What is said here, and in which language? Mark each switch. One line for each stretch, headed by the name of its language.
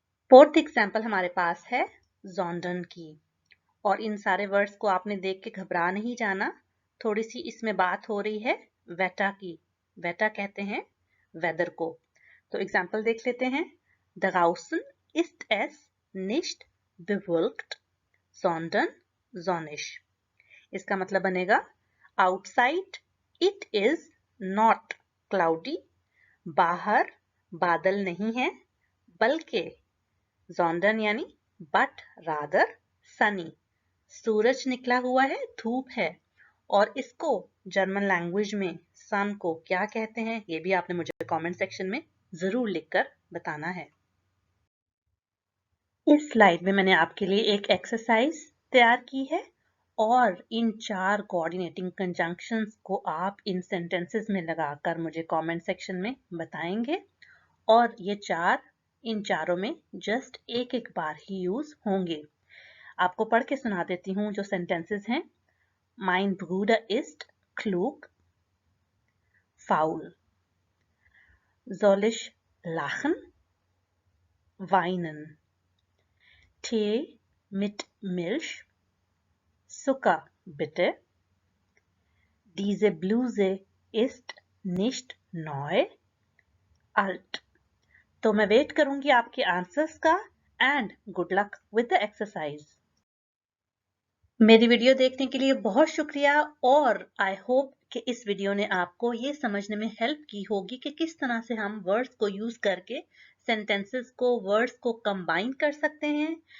Hindi: Fourth example हमारे पास है sondern की, और इन सारे वर्ड्स को आपने देख के घबरा नहीं जाना। थोड़ी सी इसमें बात हो रही है वेटा की। वेटा कहते हैं वेदर को। तो एग्जांपल देख लेते हैं।
German: Draußen ist es nicht bewölkt, sondern sonnig।
English: इसका मतलब बनेगा आउटसाइड इट इज नॉट
Hindi: cloudy, बाहर बादल नहीं है बल्कि जोंडन यानी
English: but rather sunny,
Hindi: सूरज निकला हुआ है, धूप है। और इसको जर्मन लैंग्वेज में सन को क्या कहते हैं ये भी आपने मुझे कमेंट सेक्शन में जरूर लिखकर बताना है। इस स्लाइड में मैंने आपके लिए एक एक्सरसाइज तैयार की है और इन 4 कोऑर्डिनेटिंग कंजंक्शंस को आप इन सेंटेंसेस में लगाकर मुझे कमेंट सेक्शन में बताएंगे और ये 4 इन चारों में जस्ट एक बार ही यूज होंगे। आपको पढ़ के सुना देती हूँ जो सेंटेंसेस हैं।
German: Mein Bruder ist klug, faul. Soll ich lachen, weinen? Tee mit Milch? Zucker, bitte. Diese Bluse ist nicht neu, alt.
Hindi: तो मैं वेट करूंगी आपके आंसर्स का
English: And good luck with the exercise.
Hindi: मेरी वीडियो देखने के लिए बहुत शुक्रिया और
English: I hope
Hindi: कि इस वीडियो ने आपको ये समझने में हेल्प की होगी कि किस तरह से हम वर्ड्स को यूज करके सेंटेंसेस को वर्ड्स को कंबाइन कर सकते हैं।